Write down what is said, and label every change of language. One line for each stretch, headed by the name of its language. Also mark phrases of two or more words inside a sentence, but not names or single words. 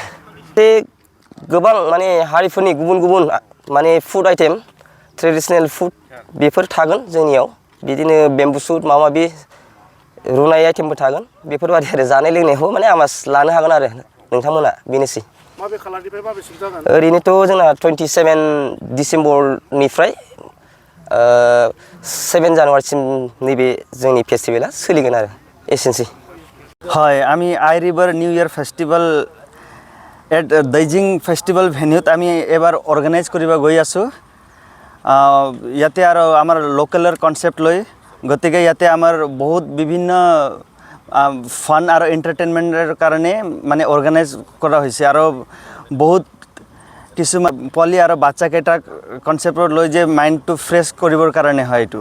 Bodo: बे गोबां माने हारिफोरनि गुबुन गुबुन माने
English: food item traditional food
Bodo: बेफोर थागोन जोंनियाव बिदिनो बेम्बु सुट माबा माबि रुनाय आइटेमबो थागोन बेफोरबायदि आरो जानाय लोंनायखौ माने आमास लानो हागोन आरो नोंथांमोना बेनोसै। माबे खालारनिफ्राय माबेसिम जागोन? ओरैनोथ' जोंना 27 डिसेम्बरनिफ्राय 7 जानुवारिसिम नैबे जोंनि फेस्टिभेला सोलिगोन आरो एसेनोसै।
Assamese: হয়, আমি আই রিভার নিউ ইয়ার ফেষ্টিভেল এট দৈজিং ফেষ্টিভেল ভেনিউত আমি এবাৰ অৰ্গেনাইজ কৰিব গৈ আছোঁ। ইয়াতে আৰু আমাৰ লোকেলৰ কনচেপ্ট লৈ গতিকে ইয়াতে আমাৰ বহুত বিভিন্ন ফান আৰু এণ্টাৰটেইনমেণ্টৰ কাৰণে মানে অৰ্গেনাইজ কৰা হৈছে আৰু বহুত কিছুমান পোৱালি আৰু বাচ্চাকেইটাক কনচেপ্টত লৈ যে মাইণ্ডটো ফ্ৰেছ কৰিবৰ কাৰণে হয় এইটো।